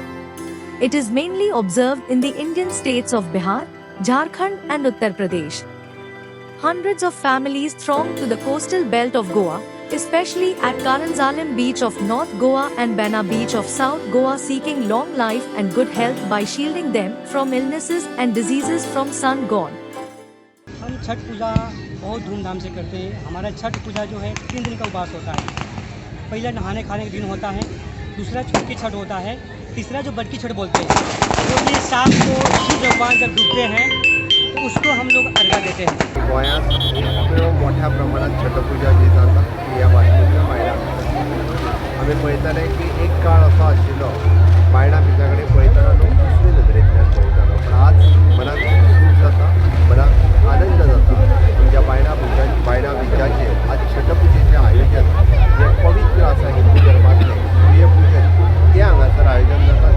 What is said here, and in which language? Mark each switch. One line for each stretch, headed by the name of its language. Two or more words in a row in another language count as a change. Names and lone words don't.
English: It is mainly observed in the Indian states of Bihar, Jharkhand and Uttar Pradesh. Hundreds of families throng to the coastal belt of Goa, especially at Karansalam beach of North Goa and Bayana beach of South Goa, seeking long life and good health by shielding them from illnesses and diseases from sun god.
Hindi: हम छठ पूजा बहुत धूमधाम से करते हैं। हमारा छठ पूजा जो है 3 दिन का उपवास होता है। पहला नहाने खाने का दिन होता है, दूसरा छोटी छठ होता है, तीसरा जो बड़की छठ बोलते हैं, तो ये शाम को सूर्य भगवान जब डूबते हैं तो उसको हम लोग अर्घा देते हैं।
Konkani: गोंयांत मोठ्या प्रमाणात छठपूजा जी जाता ह्या भाशेंतल्या बायलां आमी पळयताले की एक काळ असो आशिल्लो बायलां बिचा कडेन पळयतना लोक दुसरे नदरेंतल्यान पळयतालो, पण आज मनाक सूख जाता, मनाक आनंद जाता म्हणजे बायलां बिचाचेर आज छठपुजेचें आयोजन जे पवित्र आसा हिंदू धर्मांतलें सूर्यपुजन तें हांगासर आयोजन जाता।